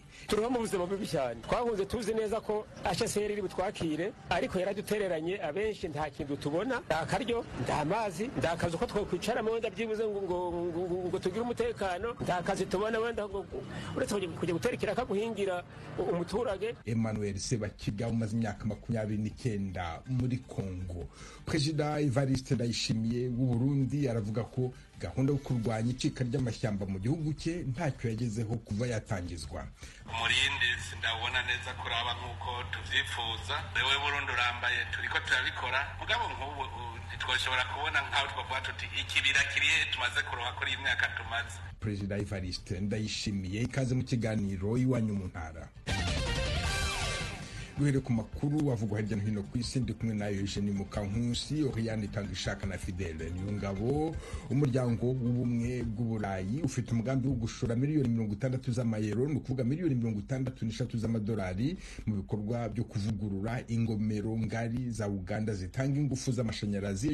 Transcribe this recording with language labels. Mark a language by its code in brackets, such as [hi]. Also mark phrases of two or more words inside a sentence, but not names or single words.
[rw] Turiho mu buzima bubi cyane, twahunze tuzi neza ko HCR iri butwakire, ariko yaradutereranye abenshi nta kintu tubona, akaryo ndamazi ndakazi uko twokwicara mu wenda byibuze ngo tugire umutekano, ndakazi tubona wenda ngo uretse kujya guterekera akaguhingira umuturage. Emmanuel Sebakiga umaze imyaka 29 muri Kongo. President Evariste Ndayishimiye w'u Burundi aravuga ko gahunda yo kurwanya icika ry'amashyamba mu gihugu cye ntacyo yagezeho kuva yatangizwa. [rn] Umurindi sindabona neza kuraba nkuko tuvyifuza, wewe Burundi urambaye turiko turabikora mugabo nk'ubu ntitwoshobora kubona nkaho twavuga tuti ikibira kiriye tumaze kuroha kuri iyi myaka tumaze. [rw] President Evariste Ndayishimiye ikaze mu kiganiro iwanyu mu ntara. Duhere ku makuru avugwa hirya no hino ku isi, ndi kumwe nayo Eugenie Mukankusi, Oriane Itangishaka na Fidele Niyongabo. Umuryango w'ubumwe bw'Uburayi ufite umugambi wo gushora miliyoni 60 z'amayero, no kuvuga miliyoni 63 z'amadolari mu bikorwa byo kuvugurura ingomero ngari za Uganda zitanga ingufu z'amashanyarazi.